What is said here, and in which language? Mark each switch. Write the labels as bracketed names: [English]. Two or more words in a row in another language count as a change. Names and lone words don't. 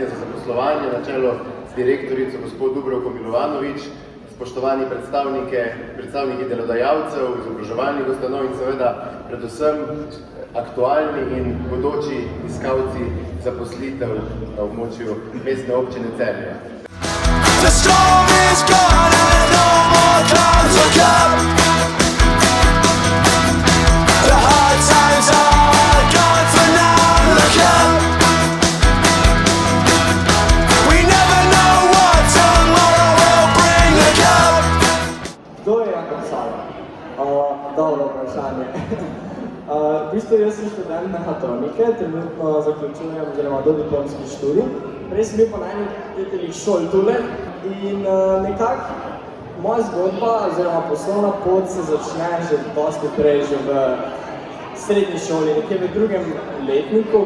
[Slovenian] za zaposlovanje na čelu z direktorico gospod Dubravko Milovanovič, spoštovani predstavniki delodajalcev, izobraževalnih ustanov in seveda predvsem aktualni in bodoči iskalci zaposlitev na območju mestne občine Celje. [English] The storm is gone and no more clouds will come. The hard times are gone for now, look up. We never know what tomorrow will bring, look up. [Slovenian] Kdo je Jakob Sala? Dobro vprašanje. V bistvu jaz sem študent mehatronike, trenutno zaključujem oziroma dodiplomski študij. Prej sem bil po najnih šol tule in nekako moja zgodba oziroma poslovna pot se začne že dosti prej, že v srednji šoli, nekje v drugem letniku.